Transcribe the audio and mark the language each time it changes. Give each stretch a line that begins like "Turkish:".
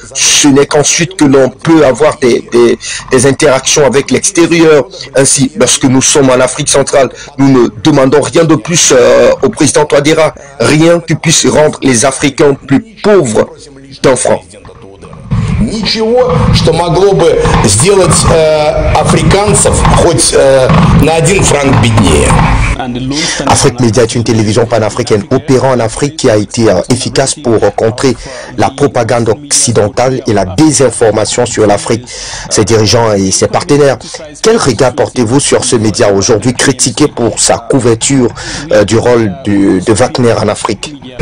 French: Ce n'est qu'ensuite que l'on peut avoir des interactions avec l'extérieur. Ainsi, lorsque nous sommes en Afrique centrale, nous ne demandons rien de plus au président Touadéra, rien qui puisse rendre les Africains plus pauvres d'un franc.
Russian: Ничего, что могло бы сделать африканцев хоть на 1 франк беднее.
French: Afrique Média est une télévision panafricaine opérant en Afrique qui a été efficace pour contrer la propagande occidentale et la désinformation sur l'Afrique, ses dirigeants et ses partenaires. Quel regard portez-vous sur ce média aujourd'hui critiqué pour sa couverture du rôle de Wagner en Afrique?